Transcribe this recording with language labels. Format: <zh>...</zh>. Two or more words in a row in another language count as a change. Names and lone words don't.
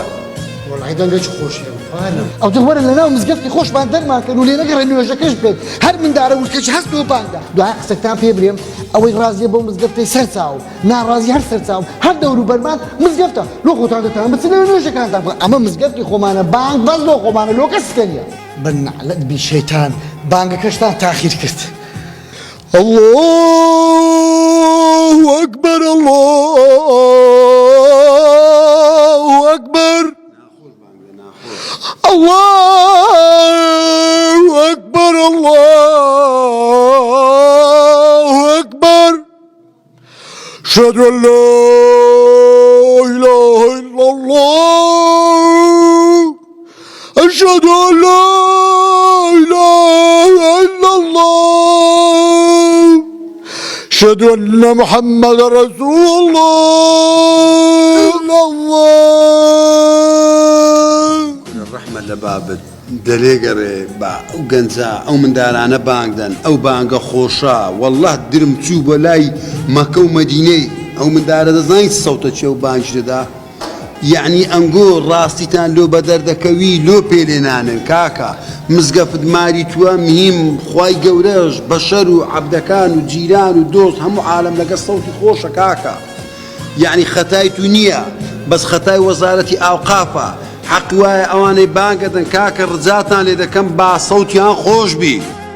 <ckb>وەڵی دەنگەی خۆشیە ئەو دەوەرە لەناو مزگەفتی خۆشمان دەرمانکەن و لێ نەگەڕێ نوێژەکەش بێت هەر مندارە وشکەی هەست بۆ بانگدا دوای قسەتان پێ برێم ئەوەی ڕازیە بۆ مزگەفتەی سەرچاو ناڕازی هەر سەرچاو هەر دەور و بەرمان مزگەفتە لۆ خۆتان دەتان بچنە نوێژەکانتان بکەن ئەمە مزگەفتی خۆمانە بانگ بەس لۆ خۆمانە لۆ کەسکەنیە بەنعلەت بی شەیتان بانگەکەشتان تاخیر کرد</ckb> <ar>الله أكبر الله أكبر الله أكبر الله أكبر أشهد أن لا إله إلا الله أشهد أن لا إله إلا الله أشهد أن محمد رسول الله</ar> <ckb>ڕەحمە لە بابت دەلێگەڕێ با ئەو گەنجە ئەو مندارانە بانگدەن ئەو بانگە خۆشە وەڵڵاه درم چوو بە لای مەکە و مەدینەی ئەو مندارە دەزانیت سەوتە چێ و بانگش دەدا یعنی ئەنگۆ ڕاستیتان لۆ بە دەردەکەوی لۆ پێلێنانن کاکە مزگەفت ماری تووە مهم خوای گەورەش بەشەر و عەبدەکان و جیران و دۆست هەموو عالەم لەگە سەوتی خۆشە کاکە یعنی خەتای تو نییە بەس خەتای وەزارەتی ئاوقافە حەقی وایە ئەوانەی بانگەدەن کاکە ڕجاتان لێ دەکەم با سەوتیان خۆش بی</ckb>